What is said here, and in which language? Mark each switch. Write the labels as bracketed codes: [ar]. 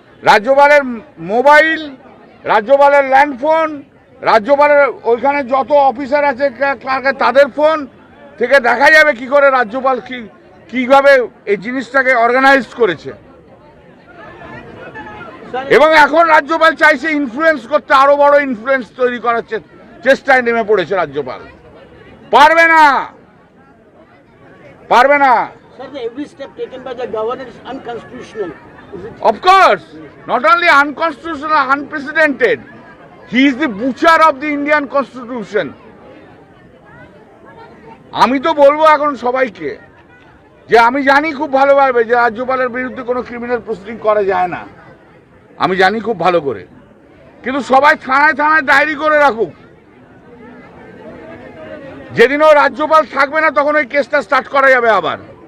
[bn] রাজ্যপালের মোবাইল, রাজ্যপালের ল্যান্ডফোন, রাজ্যপালের ওইখানে যত অফিসার আছে ক্লার্কের তাদের ফোন থেকে দেখা যাবে কি করে রাজ্যপাল কিভাবে এই জিনিসটাকে অর্গানাইজ করেছে। এবং এখন রাজ্যপাল চাইছে ইনফ্লুয়েন্স করতে, আরো বড় ইনফ্লুয়েন্স তৈরি করার চেষ্টায় নেমে পড়েছে রাজ্যপাল। পারবে না, পারবে না। [en] Sir, every step taken by the governor is unconstitutional. Of course, not only unconstitutional, unprecedented. He is the butcher of the Indian Constitution. [bn] আমি তো বলবো এখন সবাইকে যে আমি জানি খুব ভালোভাবে যে রাজ্যপালের বিরুদ্ধে কোনো ক্রিমিনাল প্রসিডিং করা যায় না, আমি জানি খুব ভালো করে। কিন্তু সবাই থানায় থানায় ডায়েরি করে রাখুক। যেদিন ও রাজ্যপাল থাকবে না তখন ওই কেসটা স্টার্ট করা যাবে আবার।